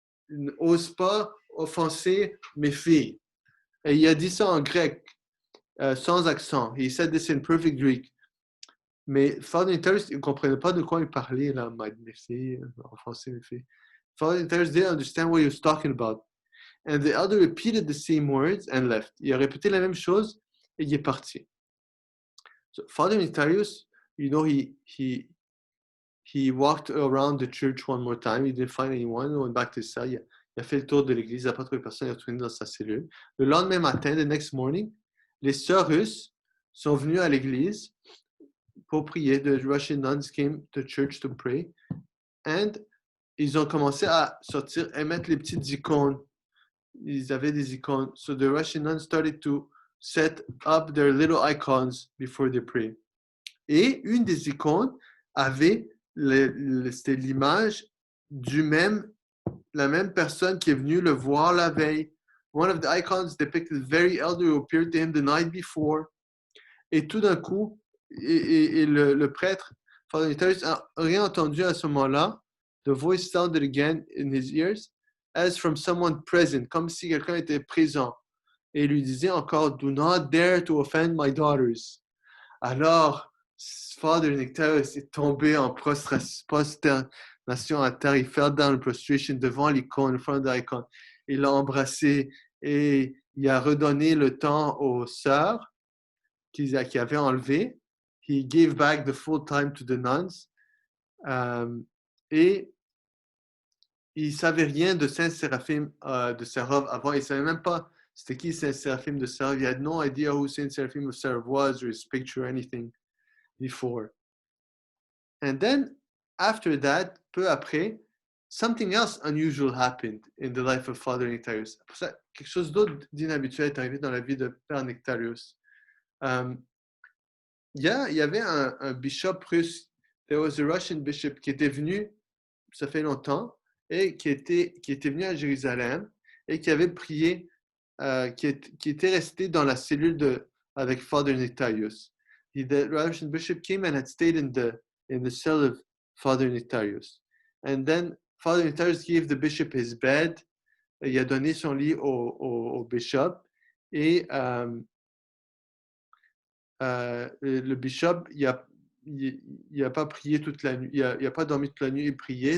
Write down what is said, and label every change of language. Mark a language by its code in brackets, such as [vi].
[fr] N'ose pas offenser mes filles. Et il a dit ça en grec, sans accent. [en] He said this in perfect Greek. [fr] Mais Father Nectarius, il ne comprenait pas de quoi il parlait, là, mes filles, offenser mes filles. [en] Father Nectarius didn't understand what he was talking about. And the elder repeated the same words and left. [fr] Il a répété la même chose et il est parti. [en] So Father Nectarius, you know, he walked around the church one more time. He didn't find anyone. He went back to his cell. [fr] Il a fait le tour de l'église. Il n'a pas trouvé personne. Il est retourné dans sa cellule. Le lendemain matin, [en] the next morning, [fr] les sœurs russes sont venues à l'église pour prier. [en] The Russian nuns came to church to pray. [fr] And ils ont commencé à sortir et mettre les petites icônes. Ils avaient des icônes. [en] So the Russian nuns started to set up their little icons before they pray. [fr] Et une des icônes avait c'était l'image la même personne qui est venue le voir la veille. [en] One of the icons depicted very elder who appeared to him the night before. [fr] Et tout d'un coup, le prêtre, Father Nectarius, a rien entendu à ce moment-là. [en] The voice sounded again in his ears, as from someone present, [fr] comme si quelqu'un était présent. Et il lui disait encore, [en] "Do not dare to offend my daughters." [fr] Alors, Father Nectarius est tombé en prosternation à terre. Il [en] fell down in prostration [fr] devant l'icône, [en] in front of the icon. [fr] Il l'a embrassé et il a redonné le temps aux sœurs qui avaient enlevé. [en] He gave back the full time to the nuns. [fr] Et il ne savait rien de Saint Séraphim de Sarov avant. Il ne savait même pas c'était qui Saint Séraphim de Sarov. [en] He had no idea who Saint Séraphim of Sarov was or his picture or anything before. And then, after that, [fr] peu après, [en] something else unusual happened in the life of Father Nectarius. [fr] Après ça, quelque chose d'autre d'inhabituel est arrivé dans la vie de Père Nectarius. Il y avait un bishop russe, [en] there was a Russian bishop [fr] qui était venu, ça fait longtemps, et qui était venu à Jérusalem et qui avait prié, qui était resté dans la cellule avec Father Nectarius. [en] The Russian bishop came and had stayed in the cell of Father Nectarius. And then Father Nectarius gave the bishop his bed. [fr] Il a donné son lit au bishop. Et le bishop, il a pas prié toute la nuit. Il a pas dormi toute la nuit et prié.